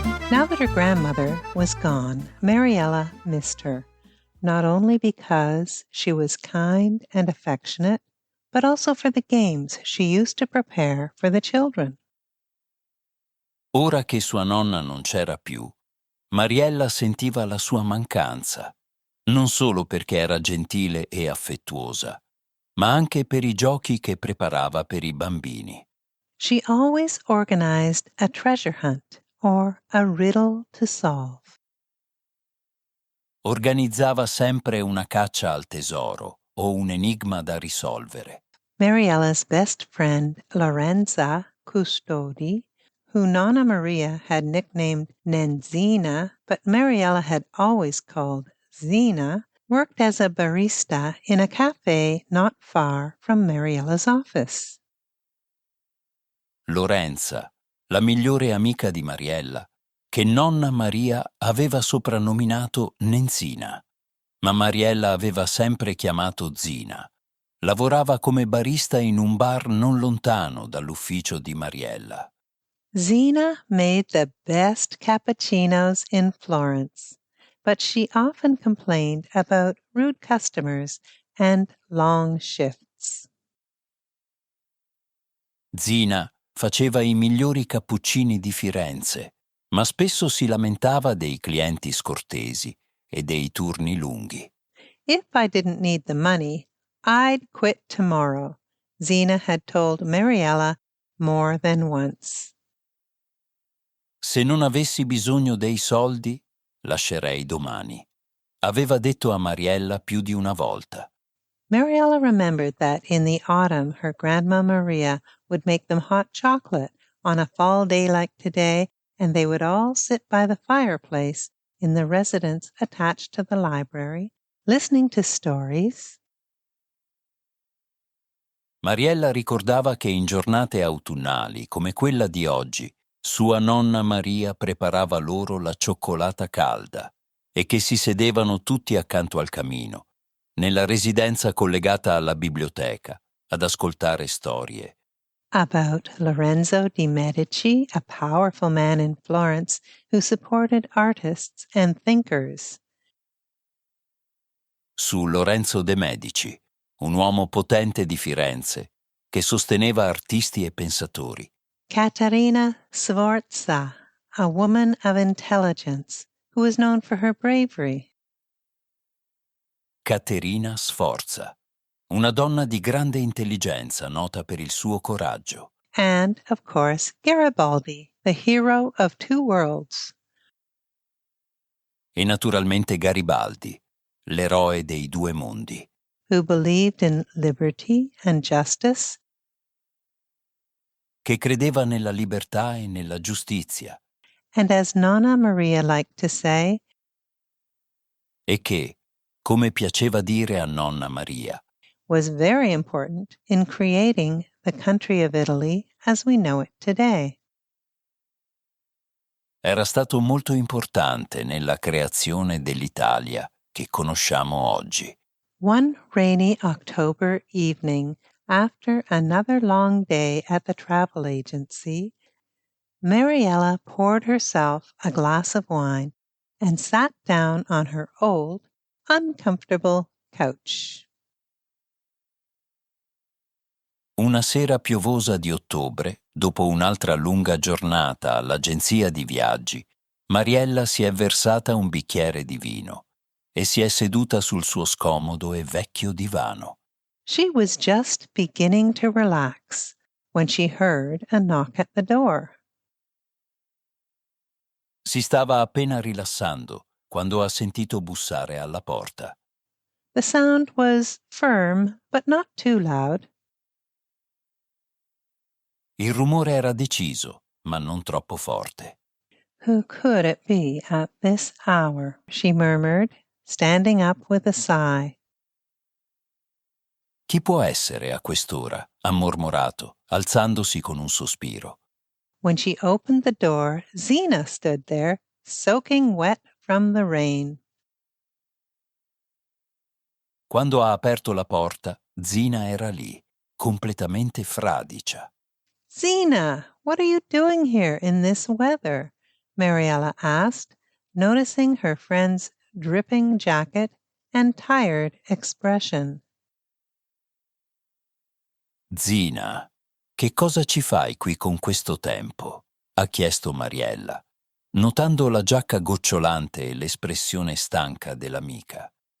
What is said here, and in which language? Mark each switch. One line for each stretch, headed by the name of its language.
English: Now that her grandmother was gone, Mariella missed her, not only because she was kind and affectionate, but also for the games she used to prepare for the children.
Italian: Ora che sua nonna non c'era più, Mariella sentiva la sua mancanza, non solo perché era gentile e affettuosa, ma anche per i giochi che preparava per i bambini.
English: She always organized a treasure hunt or a riddle to solve.
Italian: Organizzava sempre una caccia al tesoro o un enigma da risolvere.
English: Mariella's best friend, Lorenza Custodi, who Nonna Maria had nicknamed Nenzina, but Mariella had always called Zina, worked as a barista in a cafe not far from Mariella's office.
Italian: Lorenza, la migliore amica di Mariella, che nonna Maria aveva soprannominato Nenzina, ma Mariella aveva sempre chiamato Zina. Lavorava come barista in un bar non lontano dall'ufficio di Mariella.
English: Zina made the best cappuccinos in Florence, but she often complained about rude customers and long shifts.
Italian: Zina faceva i migliori cappuccini di Firenze, ma spesso si lamentava dei clienti scortesi e dei turni lunghi.
English: If I didn't need the money, I'd quit tomorrow, Zina had told Mariella more than once.
Italian: Se non avessi bisogno dei soldi, lascerei domani, aveva detto a Mariella più di una volta.
English: Mariella remembered that in the autumn her Grandma Maria would make them hot chocolate on a fall day like today, and they would all sit by the fireplace in the residence attached to the library, listening to stories.
Italian: Mariella ricordava che in giornate autunnali come quella di oggi, sua nonna Maria preparava loro la cioccolata calda e che si sedevano tutti accanto al camino, nella residenza collegata alla biblioteca, ad ascoltare storie.
English: About Lorenzo di Medici, a powerful man in Florence who supported artists and thinkers.
Italian: Su Lorenzo de' Medici, un uomo potente di Firenze, che sosteneva artisti e pensatori.
English: Caterina Sforza, a woman of intelligence who was known for her bravery.
Italian: Caterina Sforza, una donna di grande intelligenza nota per il suo coraggio.
English: And, of course, Garibaldi, the hero of two worlds.
Italian: E naturalmente Garibaldi, l'eroe dei due mondi.
English: Who believed in liberty and justice.
Italian: Che credeva nella libertà e nella giustizia.
English: And as Nonna Maria liked to say,
Italian: e che, come piaceva dire a nonna Maria,
English: was very important in creating the country of Italy as we know it today.
Italian: era stato molto importante nella creazione dell'Italia che conosciamo oggi.
English: One rainy October evening, after another long day at the travel agency, Mariella poured herself a glass of wine and sat down on her old, uncomfortable couch.
Italian: Una sera piovosa di ottobre, dopo un'altra lunga giornata all'agenzia di viaggi, Mariella si è versata un bicchiere di vino e si è seduta sul suo scomodo e vecchio divano.
English: She was just beginning to relax when she heard a knock at the door.
Italian: Si stava appena rilassando quando ha sentito bussare alla porta.
English: The sound was firm, but not too loud.
Italian: Il rumore era deciso, ma non troppo forte.
English: Who could it be at this hour? She murmured, standing up with a sigh.
Italian: Chi può essere a quest'ora? Ha mormorato, alzandosi con un sospiro.
English: When she opened the door, Zina stood there, soaking wet from the rain.
Italian: Quando ha aperto la porta, Zina era lì, completamente fradicia.
English: Zina, what are you doing here in this weather? Mariella asked, noticing her friend's dripping jacket and tired expression.
Italian: Zina, che cosa ci fai qui con questo tempo? Ha chiesto Mariella, notando la giacca gocciolante e l'espressione stanca dell'amica.